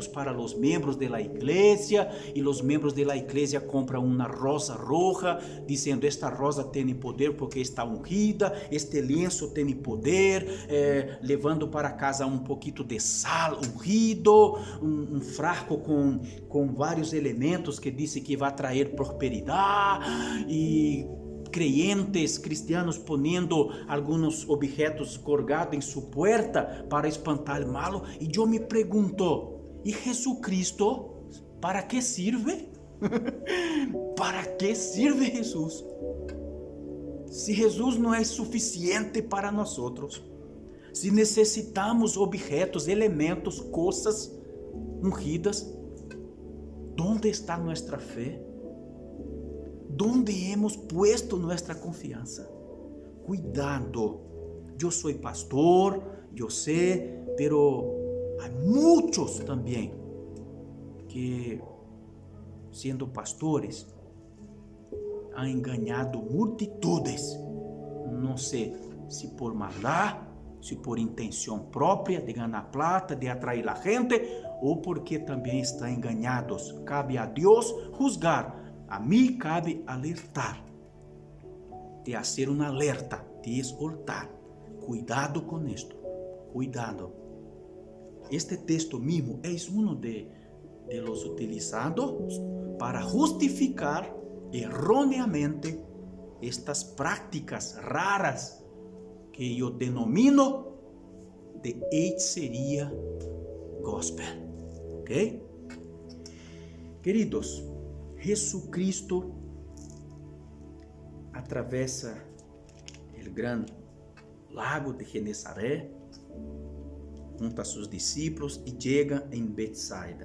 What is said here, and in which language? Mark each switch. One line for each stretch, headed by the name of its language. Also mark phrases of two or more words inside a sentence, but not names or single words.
Portuguese: para os membros da igreja, e os membros da igreja compram uma rosa roja, dizendo, esta rosa tem poder porque está ungida, este lenço tem poder, levando para casa um pouquinho de sal ungido, um frasco com vários elementos que dizem que vai trazer prosperidade, e
Spanish: creyentes cristianos
Portuguese: ponendo alguns objetos colgados em sua porta para espantar o mal. E eu me pergunto, e Jesucristo,
Spanish: para que sirve? Para que sirve Jesus?
Portuguese: Se Jesus não é suficiente para nós outros, se necessitamos objetos, elementos, coisas ungidas, onde está nossa fé?
Spanish: ¿Dónde hemos puesto nuestra confianza? Cuidado, yo soy pastor, yo sé, pero hay muchos también que, siendo pastores, han engañado multitudes. No sé si por maldad, si por intención propia de ganar plata, de atraer a la gente, o porque también están engañados. Cabe a Dios juzgar.
Portuguese: A mim cabe alertar, de fazer um alerta, de exortar. Cuidado com isto, cuidado. Este texto mismo é um
Spanish: de los utilizados
Portuguese: para justificar erróneamente estas práticas raras que eu denomino de hechiceria gospel.
Spanish: ¿Ok?
Portuguese: Queridos, Jesucristo atravessa o grande lago de Genesaré junto a seus discípulos e chega em Betsaida.